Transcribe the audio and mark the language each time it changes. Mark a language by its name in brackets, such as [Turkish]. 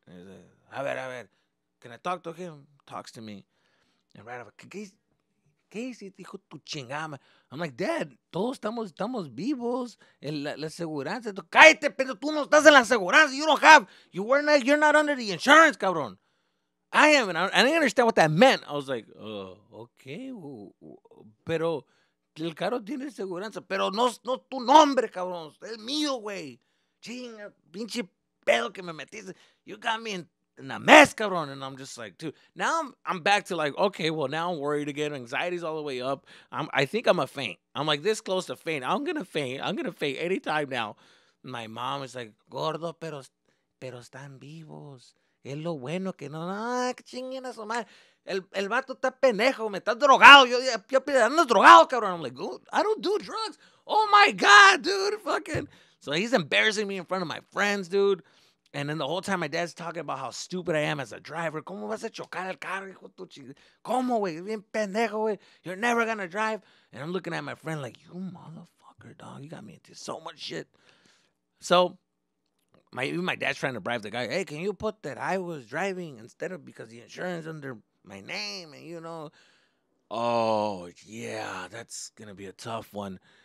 [English] And he's like, [Spanish] a ver, [English] can I talk to him? Talks to me. [Spanish] And right away, ¿qué hiciste, hijo tu chingada? [English] I'm like, Dad, [Spanish] todos estamos vivos. La aseguranza. Cállate, pero tú no estás en la aseguranza. [English] You're not under the insurance, cabrón. I am, and I didn't understand what that meant. I was like, okay, [Spanish] pero el carro tiene aseguranza, pero no tu nombre, cabrón. Es mío, güey. Chinga, pinche pedo que me metiste. [English] You got me in a mess, cabrón. And I'm just like, dude. Now I'm back to like, okay, well, now I'm worried again. Anxiety's all the way up. I think I'm a faint. I'm like this close to faint. I'm gonna faint anytime now. My mom is like, [Spanish] gordo, pero están vivos. Es lo bueno que no. Ah, que chinguen a su madre. El vato está pendejo. Me está drogado. Yo andas drogado, cabrón. [English] I'm like, oh, I don't do drugs. Oh my God, dude. Fucking. So he's embarrassing me in front of my friends, dude. And then the whole time my dad's talking about how stupid I am as a driver. [Spanish] ¿Cómo vas a chocar el carro, hijo tu chingada? ¿Cómo, güey? Bien pendejo, güey. [English] You're never gonna drive. And I'm looking at my friend like, you motherfucker, dog. You got me into so much shit. So even my dad's trying to bribe the guy. Hey, can you put that I was driving instead of because the insurance under my name and oh yeah, that's gonna be a tough one.